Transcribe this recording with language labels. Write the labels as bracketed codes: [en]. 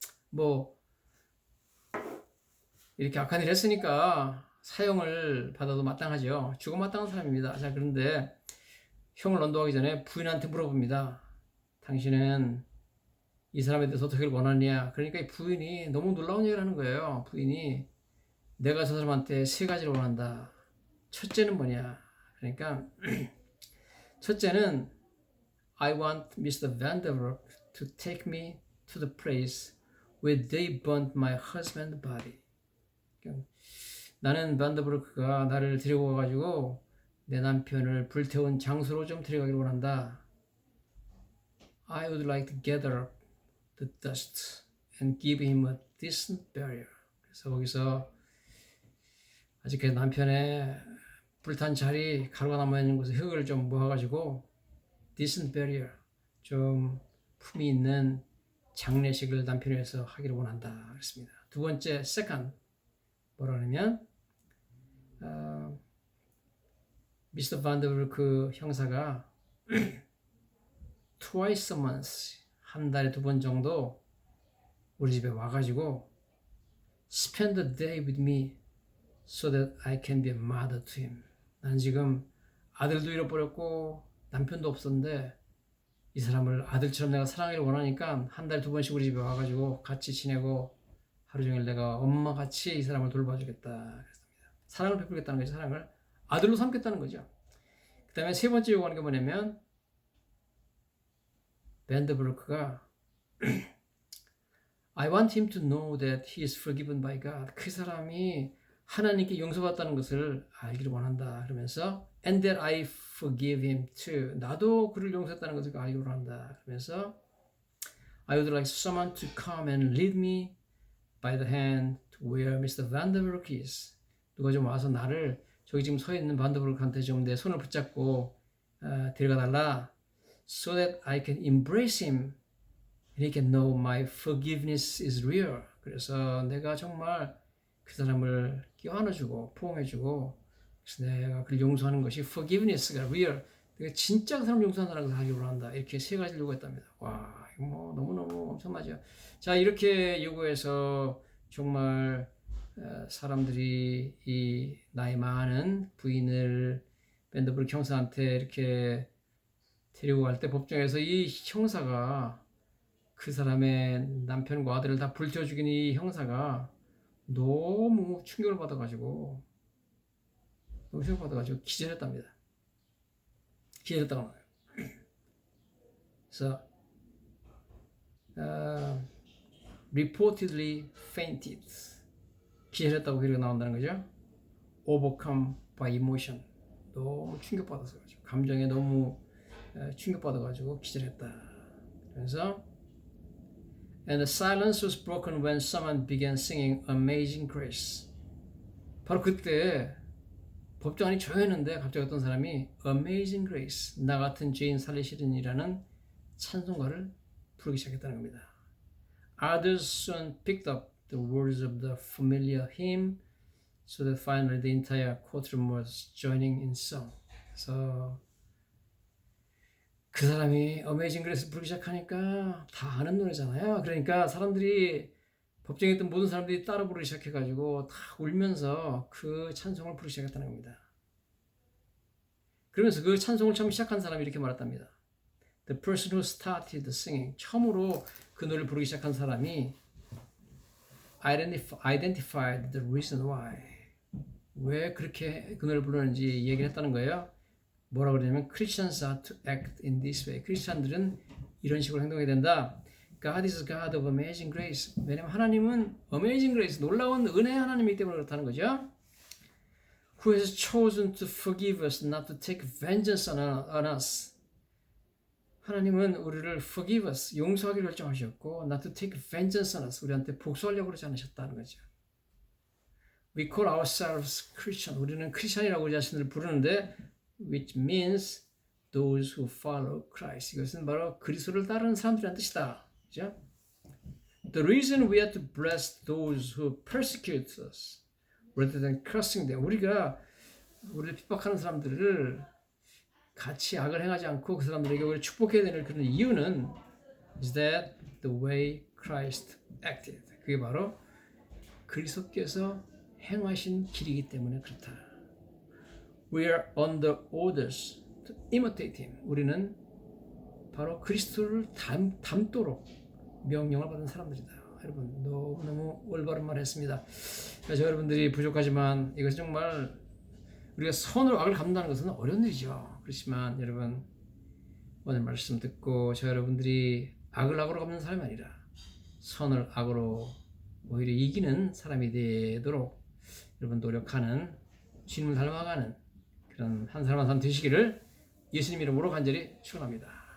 [ko] 뭐 이렇게 악한 일을 했으니까 사형을 받아도 마땅하죠. 죽어 마땅한 사람입니다. 자, 그런데 형을 언도하기 전에 부인한테 물어봅니다. 당신은 이 사람에 대해서 어떻게 원하느냐. 그러니까 이 부인이 너무 놀라운 얘기를 하는 거예요. 부인이 내가 저 사람한테 세 가지를 원한다. 첫째는 뭐냐. 그러니까 첫째는 [en] I want Mr. Vanderwerf to take me to the place where they burnt my husband's body. [ko] 그러니까 나는 반더브르크가 나를 데리고 가가지고 내 남편을 불태운 장소로 좀 데려가기를 원한다. [en] I would like to gather up the dust and give him a decent burial. [ko] 그래서 거기서 아직 그 남편의 불탄 자리, 가루가 남아있는 곳에 흙을 좀 모아가지고 [en] decent burial, [ko] 좀 품이 있는 장례식을 남편을 위해서 하기를 원한다. 그랬습니다. 두 번째, [en] second, [ko] 뭐라 그러냐면 미스터 반더브르크 형사가 [en] twice a month, [ko] 한 달에 2번 정도 우리 집에 와가지고 [en] spend the day with me so that I can be a mother to him. [ko] 난 지금 아들도 잃어버렸고 남편도 없었는데 이 사람을 아들처럼 내가 사랑하기를 원하니까 한 달에 2번씩 우리 집에 와가지고 같이 지내고 하루 종일 내가 엄마같이 이 사람을 돌봐주겠다 그랬습니다. 사랑을 베풀겠다는 거죠. 사랑을 아들로 삼겠다는 거죠. 그 다음에 세 번째 요구하는 게 뭐냐면 밴드브루크가 [en] I want him to know that he is forgiven by God. [ko] 그 사람이 하나님께 용서받았다는 것을 알기를 원한다. 그러면서 [en] and that I forgive him too. [ko] 나도 그를 용서했다는 것을 알기를 원한다. 그러면서 [en] I would like someone to come and lead me by the hand to where Mr. Vanderwerf is. [ko] 누가 좀 와서 나를 저기 지금 서 있는 반더브루크한테 좀 내 손을 붙잡고 데려가 달라. [en] So that I can embrace him and he can know my forgiveness is real. [ko] 그래서 내가 정말 그 사람을 껴안아주고 포옹해주고 그래서 내가 그를 용서하는 것이 forgiveness가 real. 내가 진짜 그 사람 용서한다는 것을 하기로 한다. 이렇게 세 가지를 요구했답니다. 와, 이거 뭐 너무너무 엄청나죠. 자, 이렇게 요구해서 정말 사람들이 이 나이 많은 부인을 밴더브루크 형사한테 이렇게 데리고 갈 때 법정에서 이 형사가 그 사람의 남편과 아들을 다 불태워 죽인 이 형사가 너무 충격을 받아가지고 기절했답니다. 기절했다고 하나요. 그래서 [en] reportedly fainted. [ko] 기절했다고 그렇게 나온다는 거죠. [en] overcome by emotion. [ko] 너무 충격받아서 가지고 감정에 너무 충격받아가지고 기절했다. 그래서 [en] And the silence was broken when someone began singing Amazing Grace. [ko] 바로 그때 법정 안이 조용했는데 갑자기 어떤 사람이 Amazing Grace, 나 같은 죄인 살리시리니라는 찬송가를 부르기 시작했다는 겁니다. [en] Others soon picked up the words of the familiar hymn, so that finally the entire courtroom was joining in song. [ko] 그래서 그 사람이 어메이징 그레이스 부르기 시작하니까 다 아는 노래잖아요. 그러니까 사람들이 법정에 있던 모든 사람들이 따라 부르기 시작해가지고 다 울면서 그 찬송을 부르기 시작했다는 겁니다. 그러면서 그 찬송을 처음 시작한 사람이 이렇게 말했답니다. [en] The person who started singing, [ko] 처음으로 그 노래를 부르기 시작한 사람이 [en] identified the reason why, [ko] 왜 그렇게 그 노래를 부르는지 얘기를 했다는 거예요. 뭐라 그러냐면 [en] Christians are to act in this way. [ko] 크리스찬들은 이런 식으로 행동해야 된다. [en] God is God of amazing grace. [ko] 왜냐면 하나님은 [en] amazing grace, [ko] 놀라운 은혜 하나님이기 때문에 그렇다는 거죠. [en] Who has chosen to forgive us, not to take vengeance on us. [ko] 하나님은 우리를 [en] forgive us, [ko] 용서하기로 결정하셨고 [en] not to take vengeance on us, [ko] 우리한테 복수하려고 그러지 않으셨다는 거죠. [en] We call ourselves Christian. [ko] 우리는 크리스찬이라고 우리 자신을 부르는데 [en] which means those who follow Christ. [ko] 이것은 바로 그리스도를 따르는 사람들이란 뜻이다. 그렇죠? [en] The reason we have to bless those who persecute us, rather than cursing them. [ko] 우리가 우리를 핍박하는 사람들을 같이 악을 행하지 않고 그 사람들에게 오히려 축복해야 되는 그런 이유는 [en] is that the way Christ acted. [ko] 그게 바로 그리스도께서 행하신 길이기 때문에 그렇다. [en] We are under orders to imitate him. [ko] 우리는 바로 그리스도를 닮도록 명령을 받은 사람들이다. 여러분 너무 올바른 말 했습니다. 그래서 여러분들이 부족하지만 이것은 정말 우리가 선으로 악을 감당하는 것은 어려운 일이죠. 그렇지만 여러분 오늘 말씀 듣고 저 여러분들이 악을 악으로 갚는 사람이 아니라 선을 악으로 오히려 이기는 사람이 되도록 여러분 노력하는 주님을 닮아가는 그런 한 사람 한 사람 되시기를 예수님 이름으로 간절히 축원합니다.